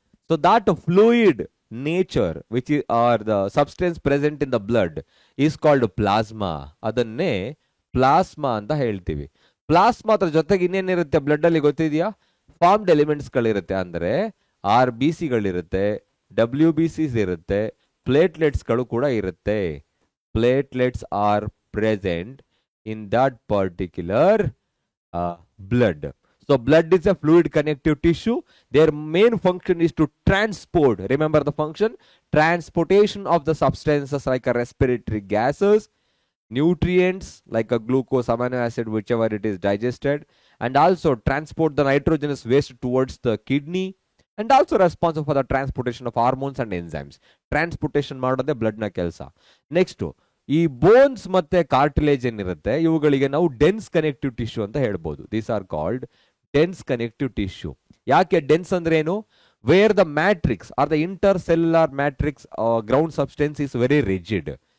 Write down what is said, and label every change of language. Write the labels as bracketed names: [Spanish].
[English] So that fluid nature which are the substance present in the blood is called plasma. [Kannada] ಅದನ್ನೇ plasma ಅಂತ ಹೇಳ್ತೀವಿ. Plasma ಅದ್ರ ಜೊತೆಗೆ ಇನ್ನೇನಿರುತ್ತೆ blood ಅಲ್ಲಿ ಗೊತ್ತಿದೆಯಾ? Formed elements ಗಳಿರುತ್ತೆ. ಅಂದ್ರೆ RBC ಗಳಿರುತ್ತೆ, WBCs ಇರುತ್ತೆ, ಪ್ಲೇಟ್ಲೆಟ್ಸ್ ಗಳು ಕೂಡ ಇರುತ್ತೆ. [English] Platelets are present in that particular blood. So blood is a fluid connective tissue. Their main function is to transport, remember the function, transportation of the substances like a respiratory gases, nutrients like a glucose, amino acid, whichever it is digested, and also transport the nitrogenous waste towards the kidney, and also responsible for the transportation of hormones and enzymes. [Kannada] Transportation ಮಾಡೋದೇ blood ನ ಕೆಲಸ. Next, ಈ bones ಮತ್ತೆ cartilage ಏನಿರುತ್ತೆ ಇವುಗಳಿಗೆ ನಾವು dense connective tissue ಅಂತ ಹೇಳ್ಬೋದು. [English] These are called dense connective tissue. [Kannada] ಯಾಕೆ ಡೆನ್ಸ್ ಅಂದ್ರೆ ಏನು? [English] Where the matrix are the intercellular matrix ground substance is very rigid.